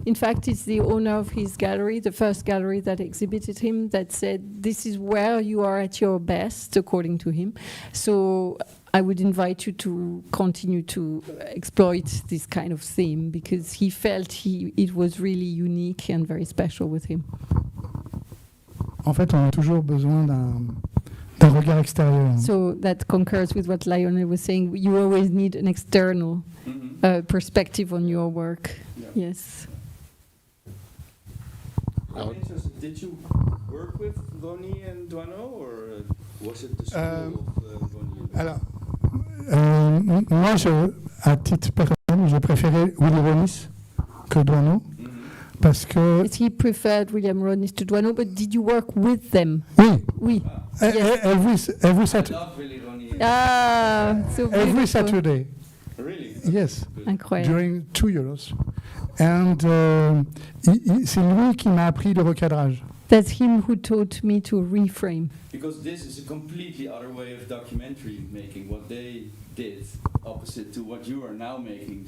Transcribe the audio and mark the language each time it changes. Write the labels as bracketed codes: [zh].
[en] In fact, it's the owner of his gallery, the first gallery that exhibited him, that said, this is where you are at your best, according to him. So I would invite you to continue to exploit this kind of theme, because he felt it was really unique and very special with him. [fr] En fait, on a toujours besoin d'un regard extérieur. [en] So that concurs with what Lionel was saying. You always need an external perspective on your work. Yeah. Yes. I'm interested. Did you work with Ronnie and Duano, or was it the school of Ronnie? [fr] Alors, moi, à titre personnel, je préférais Willy Ronis que Duano. Parce que [en] he preferred William Ronis to Duano, but did you work with them? [fr] Oui. Oui. [en] Every Saturday. So every Saturday. Really? Yes. [fr] Incroyable. [en] During 2 years. [fr] And c'est lui qui m'a appris le recadrage. [en] That's him who taught me to reframe. Because this is a completely other way of documentary making, what they did, opposite to what you are now making.